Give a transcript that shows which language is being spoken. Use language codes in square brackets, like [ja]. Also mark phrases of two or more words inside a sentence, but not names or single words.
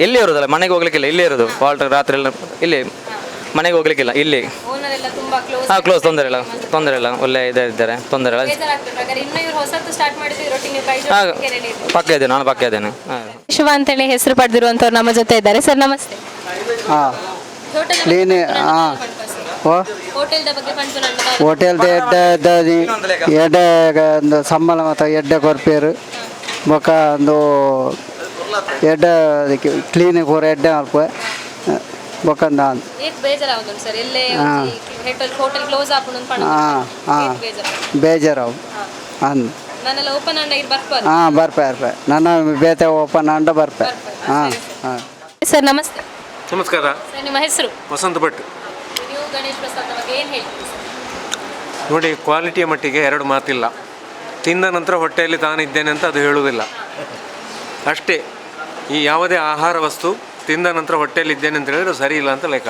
[kn] ಇಲ್ಲಿ ಇರೋದಲ್ಲ, ಮನೆಗೆ ಹೋಗ್ಲಿಕ್ಕಿಲ್ಲ, ಇಲ್ಲಿ ಇರೋದು ವಾಲ್ಟ್ ರಾತ್ರಿ ಎಲ್ಲ ಇಲ್ಲಿ, ಮನೆಗೆ ಹೋಗ್ಲಿಕ್ಕಿಲ್ಲ ಇಲ್ಲಿ. ಓನರ್ ಎಲ್ಲ ತುಂಬಾ ಕ್ಲೋಸ್. ಹಾಂ ಕ್ಲೋಸ್, ತೊಂದರೆ ಇಲ್ಲ, ಒಳ್ಳೆ ಇದ್ದಾರೆ, ತೊಂದರೆ ಇಲ್ಲ. ಬೇಜಾರಾಗ್ತದೆ ಹಾಗಾದ್ರೆ. ಇನ್ನು ಇವರು ಹೊಸತ್ತು ಸ್ಟಾರ್ಟ್ ಮಾಡಿದ್ರು, ರೊಟ್ಟಿ ನೀವು ಕೈ ಹಾಂ ಜೋಡಿಸ್ಲಿಕ್ಕೆ ready ಇದ್ದೀರಿ. ಪಕ್ಕ ಇದ್ದೇನೆ, ನಾನು ಪಕ್ಕ ಇದ್ದೇನೆ. ಹಾಂ ಶಿವ ಅಂತೇಳಿ ಹೆಸರು ಪಡೆದಿರುವಂತವ್ರು ನಮ್ಮ ಜೊತೆ ಇದ್ದಾರೆ. ಸರ್ ನಮಸ್ತೆ. ಹಾಂ ಹೋಟೆಲ್ ಕ್ಲೀನ್ ಹಾಂ ಓ [tcy] ಹೋಟೆಲ್ದ ಬಗ್ಗೆ ಪಂಚು ನನ್ನ ಹೋಟೆಲ್ದ ಎಡ್ಡೆ ಸಂಬಳ ಮತ್ತು ಎಡ್ಡೆ ಕೊರ್ಪೇರು ಬೊಕ್ಕ ಒಂದು ಎಡ್ಡ ಕ್ಲೀನಿಗೆ ಹೋರ ಎಡ್ಡ ಅಲ್ಪ ಬೊಕ್ಕಂದ ಏಕ್ ಬೇಜಾರಾಗುದು ಸರ್ ಎಲ್ಲೇ ಹೋಟೆಲ್ ಕ್ಲೋಸ್ ಆಪುಂಡು ಪಣ ಹಾಂ ಹಾಂ ಬೇಜಾರವು ಅಂದ್ ನಾನೆಲ್ಲ ಓಪನ್ ಅಂಡ ಇಲ್ಲಿ ಬರ್ಪಾರ ಹಾಂ ಬರ್ಪೆ ನನ್ನ ಬೇತೆ ಓಪನ್ ಅಂಡ ಬರ್ಪೆ ಹಾಂ ಹಾಂ [kn] ಸರ್ ನಮಸ್ತೆ. ನಮಸ್ಕಾರ. ಸರ್ ನಿಮ್ಮ ಹೆಸರು? ವಸಂತ ಭಟ್. ನೀವು ಗಣೇಶ್ ಪ್ರಸಾದ್ ಬಗ್ಗೆ ಏನು ಹೇಳ್ತೀರಿ ಸರ್? ನೋಡಿ, ಕ್ವಾಲಿಟಿಯ ಮಟ್ಟಿಗೆ ಎರಡು ಮಾತಿಲ್ಲ. ತಿಂದ ನಂತರ ಹೊಟ್ಟೆಯಲ್ಲಿ ತಾನಿದ್ದೇನೆ ಅಂತ ಅದು ಹೇಳುವುದಿಲ್ಲ ಅಷ್ಟೇ. ಈ ಯಾವುದೇ ಆಹಾರ ವಸ್ತು ತಿಂದ ನಂತರ ಹೊಟ್ಟೆಯಲ್ಲಿ ಇದ್ದೇನೆ ಅಂತ ಹೇಳಿದ್ರೆ ಸರಿ ಇಲ್ಲ ಅಂತ ಲೆಕ್ಕ.